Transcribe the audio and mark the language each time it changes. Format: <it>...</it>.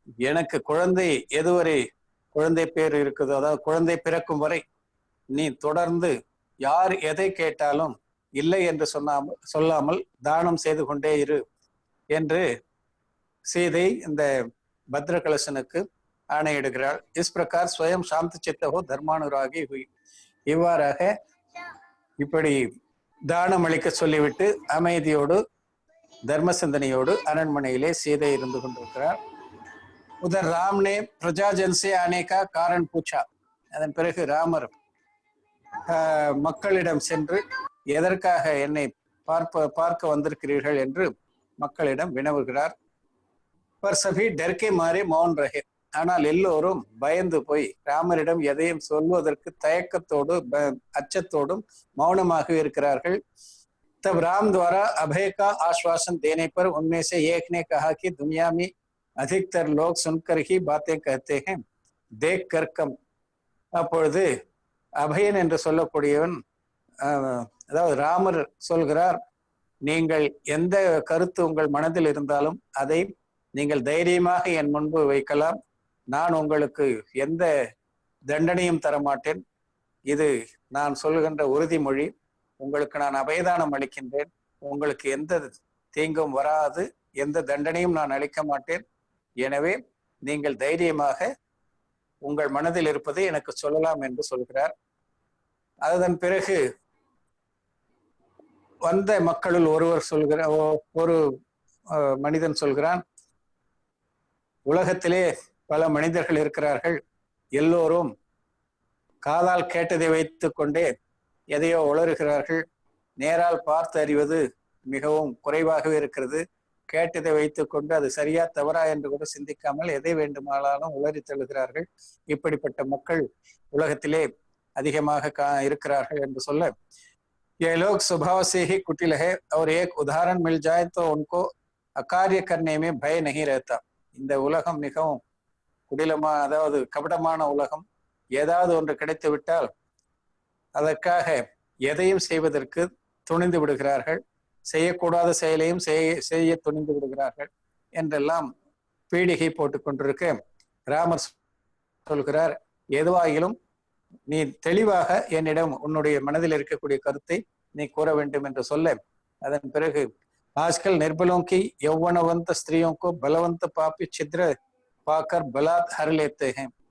<ta>எனக்கு குழந்தை எதுவரை குழந்தை பேர் இருக்குதோ, அதாவது குழந்தை பிறக்கும் வரை நீ தொடர்ந்து யார் எதை கேட்டாலும் இல்லை என்று சொல்லாமல் தானம் செய்து கொண்டே இரு என்று சீதை இந்த பத்ர கலசனுக்கு ஆணையிடுகிறாள்.</ta> <hi>இஸ் பிரகார் ஸ்வயம் சாந்த சித்தகோ தர்மானுராகி ஹுய்.</hi> <ta>இவ்வாறாக இப்படி தானம் அளிக்க சொல்லிவிட்டு அமைதியோடு தர்ம சிந்தனையோடு அரண்மனையிலே சீதை இருந்து கொண்டிருக்கிறார்.</ta> <hi>उधर राम ने प्रजाजन से आने का कारण पूछा.</hi> <ta>அதன் பிறகு ராமர் மக்களிடம் சென்று எதற்காக என்னை பார்க்க வந்திருக்கிறீர்கள் என்று மக்களிடம் வினவுகிறார்.</ta> <hi>पर सभी डर के मारे मौन रहे.</hi> <ta>ஆனால் எல்லோரும் பயந்து போய் ராமரிடம் எதையும் சொல்வதற்கு தயக்கத்தோடு அச்சத்தோடும் மௌனமாக இருக்கிறார்கள்.</ta> <hi>तब राम द्वारा अभय का आश्वासन देने पर उनमें से एक ने कहा कि दुनिया में अधिकतर लोग सुनकर ही बातें कहते हैं, देख कर कम.</hi> <ta>அப்பொழுது அபயன் என்று சொல்லக்கூடியவன், அதாவது ராமர் சொல்கிறார், நீங்கள் எந்த கருத்து உங்கள் மனதில் இருந்தாலும் அதை நீங்கள் தைரியமாக என் முன்பு வைக்கலாம். நான் உங்களுக்கு எந்த தண்டனையும் தரமாட்டேன். இது நான் சொல்லுகின்ற உறுதிமொழி. உங்களுக்கு நான் அபயதானம் அளிக்கின்றேன். உங்களுக்கு எந்த தீங்கும் வராது, எந்த தண்டனையும் நான் அளிக்க மாட்டேன். எனவே நீங்கள் தைரியமாக உங்கள் மனதில் இருப்பதை எனக்கு சொல்லலாம் என்று சொல்கிறார். அதன் பிறகு வந்த மக்களுள் ஒரு மனிதன் சொல்கிறான், உலகத்திலே பல மனிதர்கள் இருக்கிறார்கள். எல்லோரும் காதால் கேட்டதை வைத்துக் கொண்டே எதையோ உளறுகிறார்கள். நேரால் பார்த்து அறிவது மிகவும் குறைவாகவே இருக்கிறது. கேட்டதை வைத்துக் கொண்டு அது சரியா தவறா என்று கூட சிந்திக்காமல் எதை வேண்டுமானாலும் உளறி தள்ளுகிறார்கள். இப்படிப்பட்ட மக்கள் உலகத்திலே அதிகமாக இருக்கிறார்கள் என்று சொல்ல,</ta> <hi>ये लोग स्वभाव से ही कुटिल है और एक उदाहरण मिल जाए तो उनको अकार्य करने में भय नहीं रहता.</hi> <ta>இந்த உலகம் மிகவும் குடிலமா, அதாவது கபடமான உலகம். ஏதாவது ஒன்று கிடைத்து விட்டால் அதற்காக எதையும் செய்வதற்கு துணிந்து விடுகிறார்கள். செய்யக்கூடாத செயலையும் செய்ய துணிந்து விடுகிறார்கள் என்றெல்லாம் பீடிகை போட்டுக் கொண்டிருக்க ராமர் சொல்கிறார், எதுவாகிலும் நீ தெளிவாக என்னிடம் உன்னுடைய மனதில் இருக்கக்கூடிய கருத்தை நீ கூற வேண்டும் என்று சொல்ல, அதன் பிறகு</ta> <hi>आजकल निर्बलों की यौवनवंत स्त्रियों को बलवंत पापी छिद्र पाकर बलात् हर लेते हैं.</hi>